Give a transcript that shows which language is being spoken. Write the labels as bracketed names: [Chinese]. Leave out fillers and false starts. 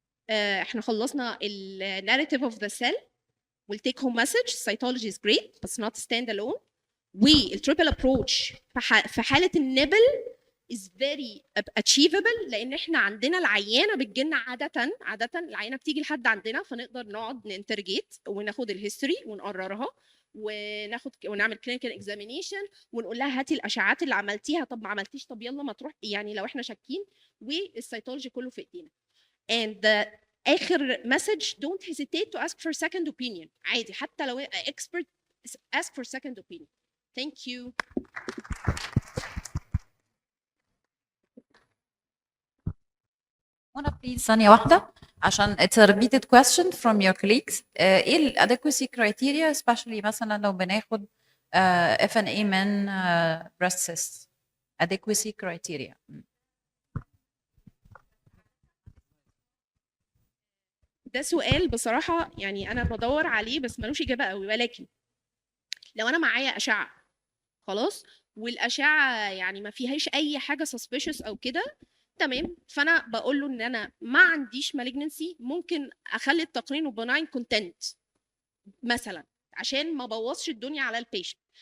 [Arabic] احنا خلصنا [English] ال narrative of the cell will take home message. cytology is great but not stand alone. [Arabic] والtriple approach في حاله النبل [English] is very achievable، [Arabic] لان احنا عندنا العيانه بتجيلنا عاده العيانه بتيجي لحد عندنا، فنقدر نقعد ننترجيت وناخد الهيستوري ونقررها ونعمل كلينيكال اكزامينيشن ونقول لها هاتي الاشعاعات اللي عملتيها، طب ما عملتيش طب يلا ما تروح، يعني لو احنا شاكين، والسيتولوجي كله في ايدينا. [English] and the اخر message don't hesitate to ask for second opinion. [Arabic] عادي حتى لو [English] expert ask for second opinion. thank you. منى [Arabic] بليز ثانية واحدة عشان [English] it's a repeated question from your colleagues. ايه ال adequacy criteria especially [Arabic] مثلا لو بناخد [English] FNA من breast cysts adequacy criteria. [Arabic] ده سؤال بصراحة يعني أنا بدور عليه بس ملوش إجابة قوي، ولكن لو أنا معايا أشعة خلاص والأشعة يعني ما فيهاش أي حاجة suspicious أو كده تمام، فأنا بقول له إن أنا ما عنديش malignancy، ممكن أخلي التقرير [English] benign content [Arabic] مثلا عشان ما بوظش الدنيا على البيشنت.